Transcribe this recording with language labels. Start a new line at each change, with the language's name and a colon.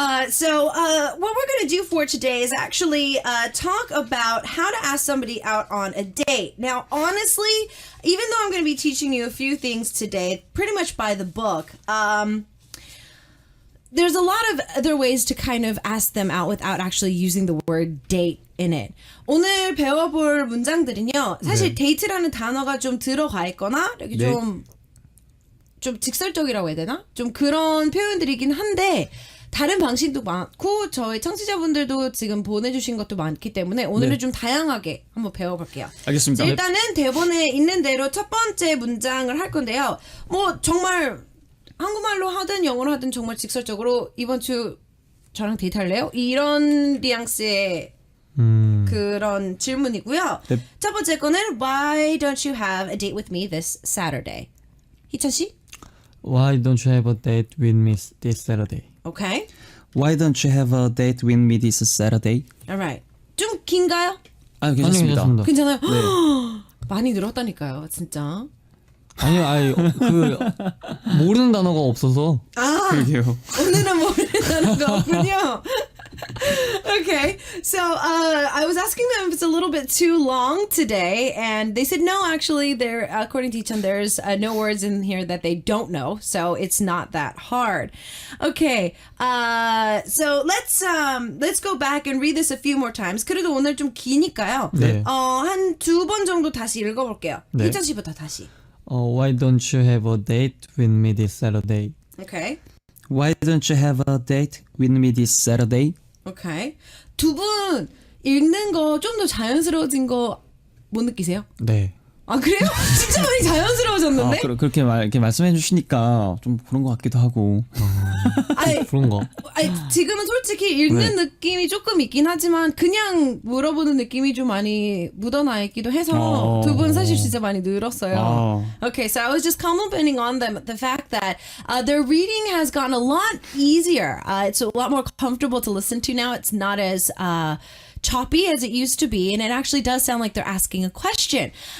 English: So what we're going to do for today is actually talk about how to ask somebody out on a date. Now, honestly, even though I'm going to be teaching you a few things today, pretty much by the book, there's a lot of other ways to kind of ask them out without actually using the word date in it.
Korean: 오늘 배워볼 문장들은요, 사실 데이트라는 단어가 좀 들어가 있거나 이렇게 네. 좀 직설적이라고 해야 되나? 좀 그런 표현들이긴 한데 다른 방식도 많고 저희 청취자분들도 지금 보내주신 것도 많기 때문에 오늘은 네. 좀 다양하게 한번 배워볼게요. 알겠습니다. 자, 일단은 대본에 있는 대로 첫 번째 문장을 할 건데요. 뭐 정말 한국말로 하든 영어로 하든 정말 직설적으로 이번 주 저랑 데이트할래요? 이런 뉘앙스의 그런 질문이고요. 네. 첫 번째 거는
English: Why don't you have a date with me this Saturday?
Korean: 희천 씨?
English: Why don't you have a date with me this Saturday? Okay. Why don't you have a date with me this Saturday? Alright.
Korean: 좀 긴가요? 아 괜찮습니다. 괜찮습니다. 괜찮아요? 많이 늘었다니까요, 진짜. 아니요, 그 모르는 단어가 없어서. 그러게요. 오늘은 모르는 거 없군요.
English: Okay, so I was asking them if it's a little bit too long today, and they said no. Actually, according to Hichan, there's no words in here that they don't know, so it's not that hard. Okay, so let's go back and read this a few more times.
Korean: 그래도 오늘 좀 기니까요. 네. 한 두 번 정도 다시 읽어볼게요. 네. 희천 씨부터 다시.
English: Why don't you have a date with me this Saturday? Okay. Why don't you have a date with me this Saturday? Okay.
Korean: 두 분 읽는 거 좀 더 자연스러워진 거 못 느끼세요? 네. 아 그래요? 진짜 많이 자연스러워졌는데? 그렇게 이렇게 말씀해 주시니까 좀 그런 것 같기도 하고. 아니, 그런가? 아니 지금은 솔직히 읽는 네. 느낌이 조금 있긴 하지만 그냥 물어보는 느낌이 좀 많이 묻어나 있기도 해서 두 분 사실 진짜 많이 늘었어요.
English: Okay, so I was just complimenting on them the fact that their reading has gotten a lot easier. It's a lot more comfortable to listen to now. It's not as choppy as it used to be, and it actually does sound like they're asking a question.